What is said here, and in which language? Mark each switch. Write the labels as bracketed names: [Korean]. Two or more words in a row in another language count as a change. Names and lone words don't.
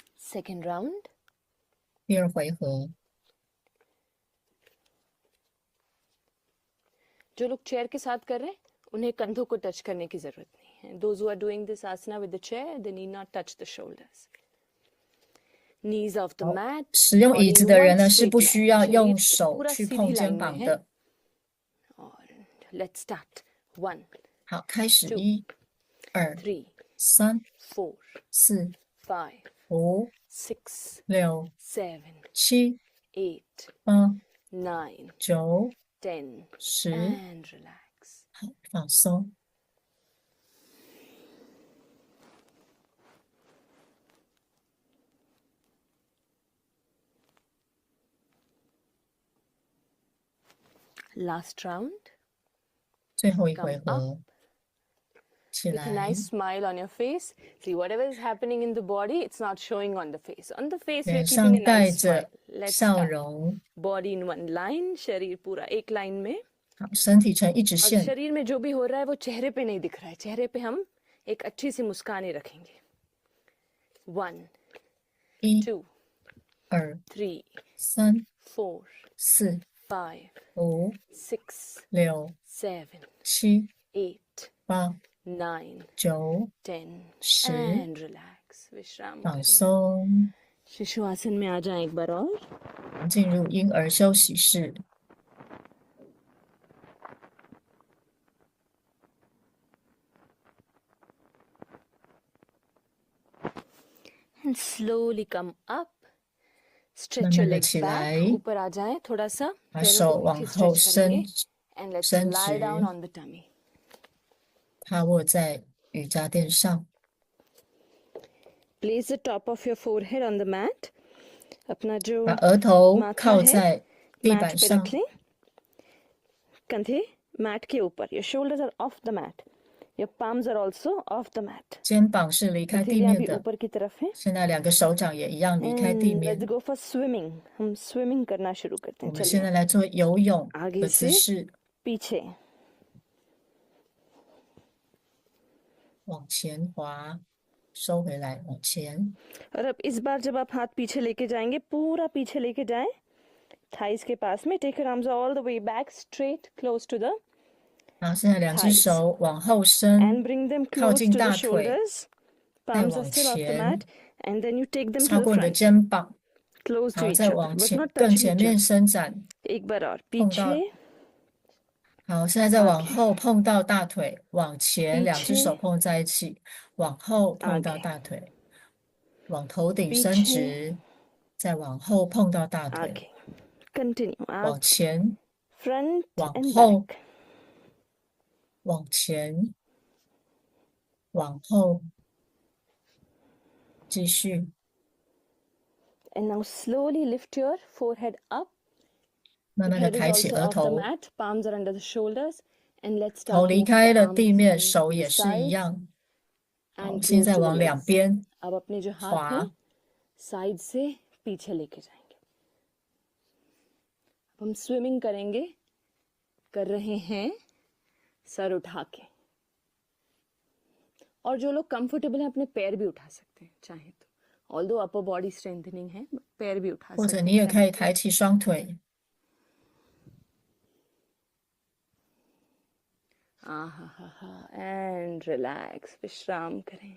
[English] Second round. [Chinese] 第二回合。 [Hindi] जो लोग चेयर के साथ कर रहे हैं उन्हें कंधों को टच करने की जरूरत नहीं है. [English] Those who are doing this asana with the chair, they need not touch the shoulders. Knees off the [Chinese] 好， [English] mat. [Chinese] 使用椅 [English] body [Chinese] 子 [English] in [Chinese] 的 [English] one [Chinese] 人呢是 [English] straight [Chinese] 不需 [English] line. [Chinese] 要 [Hindi] शरीर [Chinese] 用手 [Hindi] पूरा [Chinese] 去 [Hindi] सीधी [Chinese] 碰肩 [Hindi] लाइन में [Chinese] 膀 [Hindi] है. [Chinese] 的。 [English] और let's start. 1, [Chinese] 好，开始， [English] 2, [Chinese] 1、2、 [English] 3, [Chinese] 3、 [English] 4, [Chinese] 4、 [English] 5, [Chinese] 5、 [English] 6, [Chinese] 6、 [English] 7, [Chinese] 7、 [English] 8, [Chinese] 8、 [English] 9, [Chinese] 9、 [English] 10, [Chinese] 10。 [English] and relax. [Chinese] 好，放松。 [English] Last round. [Chinese] 最后一 [English] Come [Chinese] 回合，起 [English] With a [Chinese] 来， [English] nice smile on your face. See, whatever is happening in the body, it's not showing on the face. On the face, we are [Chinese] 脸 [English] keeping [Chinese] 上 [English] a [Chinese] 带 [English] nice smile. [Chinese] 着 [English] Let's [Chinese] 笑 [English] start. [Chinese] 容。 [English] Body in one line, [Hindi] शरीर पूरा एक लाइन में. [Chinese] 好，身体成一直 [Hindi] और [Chinese] 线。 [Hindi] शरीर में जो भी हो रहा है वो चेहरे पे नहीं दिख रहा है. चेहरे पे हम एक अच्छी सी मुस्कान ही रखेंगे. [English] 1, [Chinese] 1、 [English] 2, [Chinese] 2、 [English] 3, [Chinese] 3、 [English] 4, [Chinese] 4、 [English] 5, [Chinese] 5、 [English] 6, [Chinese] 6、 [English] 7, [Chinese] 7、 [English] 8, [Chinese] 8、 [English] 9, [Chinese] 9、 [English] 10, [Chinese] 10。 [English] and relax. विश्राम [Chinese] 放 [Hindi] करें. [Chinese] 松， [Hindi] शिशु आसन में आ जाएं एक बार और. [Chinese] 进入婴儿休息室。 [English] And slowly come up. [Chinese] 慢 [English] Stretch your [Chinese] 慢的 [English] legs [Chinese] 起 [English] back. [Chinese] 来， [Hindi] ऊपर आ जाएं थोड़ा सा. [Chinese] 把 [Hindi] पैरों [Chinese] 手 [Hindi] को [Chinese] 往 [Hindi] पीछे [Chinese] 后 [Hindi] stretch [Chinese] 伸 [Hindi] करेंगे. [English] And let's [Chinese] 伸 [English] lie down [Chinese] 直， [English] on the tummy. [Chinese] 趴卧在瑜伽垫上。 [English] Place the top of your forehead on the mat. [Hindi] अपना जो [Chinese] 把额头 [Hindi] माथा [Chinese] 靠 [Hindi] है [Chinese] 在地 [Hindi] mat [Chinese] 板 [Hindi] पे [Chinese] 上 [Hindi] रख लें. कंधे mat के ऊपर. [English] Your shoulders are off the mat. Your palms are also off the mat. [Chinese] 肩膀是离开地 [Hindi] हथेलियां [Chinese] 面 [Hindi] भी [Chinese] 的。 [Hindi] ऊपर की तरफ हैं. [Chinese] 现在两个手掌也一样离开地 [English] And [Chinese] 面 [English] let's。go for swimming. [Hindi] हम swimming करना शुरू करते [Chinese] 我 [Hindi] हैं. [Chinese] 们现 [Hindi] चलिए. [Chinese] 在来做游泳 [Hindi] आगे [Chinese] 的姿 [Hindi] से [Chinese] 势， [Hindi] पीछे. [Chinese] 往前滑，收回来，往前。 [Hindi] और अब इस बार जब आप हाथ पीछे लेके जाएंगे पूरा पीछे लेके जाएं थाइस के पास में. [English] Take your arms all the way back straight close to the [Chinese] 好，现在两只 [English] thighs [Chinese] 手往后 [English] and [Chinese] 伸， [English] bring them [Chinese] 靠 [English] close [Chinese] 近 [English] to the [Chinese] 大腿， [English] shoulders. [Chinese] 再 [English] Palms are [Chinese] 往 [English] still off the [Chinese] 前， [English] mat and then you take them [Chinese] 超 [English] to [Chinese] 过 [English] the [Chinese] 你的 [English] front [Chinese] 肩膀， [English] close to [Chinese] 好， [English] each [Chinese] 再 [English] other [Chinese] 往 [English] but [Chinese] 前 [English] not [Chinese] 更 [English] touching [Chinese] 前 [English] each [Chinese] 面 [English] other. [Chinese] 伸展。 [Hindi] एक बार और [Chinese] 碰到 [Hindi] पीछे [Chinese] 好，现在再往 [Hindi] आगे [Chinese] 后碰到大腿，往前，两只 [Hindi] पीछे [Chinese] 手碰在一起，往后碰到 [Hindi] आगे [Chinese] 大腿，往头顶伸 [Hindi] पीछे [Chinese] 直，再往后碰到大腿， [Hindi] आगे. Continue. [Chinese] 往前， [English] Front [Chinese] 往 [English] and [Chinese] 后， [English] back. [Chinese] 往前，往后，继续。 [English] And now slowly lift your forehead up. [Chinese] 慢 [English] The [Chinese] 慢的 [English] head is [Chinese] 抬起 [English] also [Chinese] 额 [English] off the [Chinese] 头， [English] mat. Palms are under the shoulders. And let's [Chinese] 头 [English] start [Chinese] 离 [English] to [Chinese] 开 [English] move the [Chinese] 了地 [English] arms [Chinese] 面， [English] to [Chinese] 手 [English] the [Chinese] 也是一 [English] sides [Chinese] 样。好， [English] and [Chinese] 现 [English] close [Chinese] 在 [English] to the [Chinese] 往两 [English] legs. [Chinese] 边 [Hindi] अब अपने जो हाथ [Chinese] 滑 [Hindi] हैं साइड से पीछे लेके जाएंगे. अब हम स्विमिंग करेंगे. कर रहे हैं सर उठा के. और जो लोग कंफर्टेबल हैं अपने पैर भी उठा सकते हैं चाहे तो. [English] although upper body strengthening [Hindi] है पैर भी उठा [Chinese] 或者 [Hindi] सकते [Chinese] 你 [Hindi] हैं [Chinese] 也可以 [Hindi] चाहे तो. [Chinese] 抬起双腿。 [English] And relax. [Hindi] विश्राम करें.